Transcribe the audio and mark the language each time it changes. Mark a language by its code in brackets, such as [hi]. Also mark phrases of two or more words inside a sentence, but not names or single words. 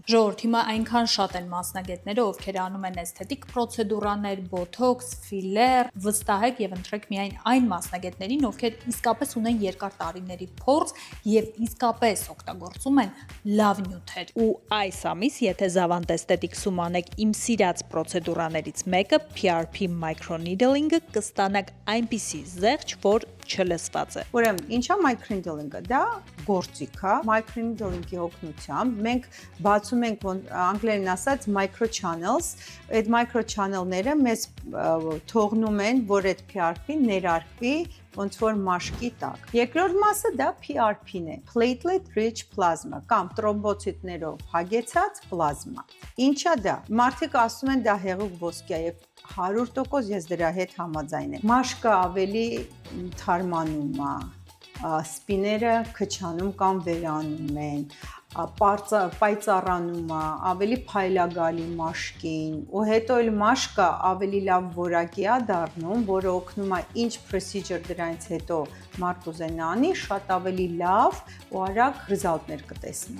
[hy] Ժողովուրդ, հիմա այնքան շատ են մասնագետները, ովքեր անում են էսթետիկ պրոցեդուրաներ, բոթոքս, ֆիլեր, վստահեք եւ ընտրեք միայն այն մասնագետներին, ովքեր իսկապես ունեն երկար տարիների փորձ եւ իսկապես օգտագործում են լավ նյութեր։ Ու այս ամիս, եթե Zavant Aesthetics-ում անեք իմ սիրած պրոցեդուրաներից մեկը, [en] PRP microneedling- [hy] ը, կստանաք այնպիսի զեղչ, որ չլսված է։ Ուրեմն, ինչա microneedling-ը, դա գործիք է, microneedling-ի օգնությամբ մենք բացում ենք անգլերեն ասած [en] micro channels, [hy] այդ [en] micro channel- [hy] ները մեզ թողնում են, որ այդ PRP-ն ներարկվի ոնց որ մաշկի տակ։ Երկրորդ մասը դա PRP-ն է, [en] platelet rich plasma [hy] կամ տրոմբոցիտներով հագեցած պլազմա։ Ինչա դա։ Մարդիկ ասում են դա հեղուկ ոսկի է եւ 100% ես դրա հետ համաձայն եմ։ Մաշկը ավելի թարմանում է, սպիները քչանում կամ վերանում են, պայծառանում է, ավելի փայլագալի մաշկին, ու հետո էլ մաշկը ավելի լավ որակի է դառնում, որը օգնում է ինչ procedure դրանից հետո մարդ ուզենա անի, շատ ավելի լավ ու արագ ռիզալտներ կտեսնի։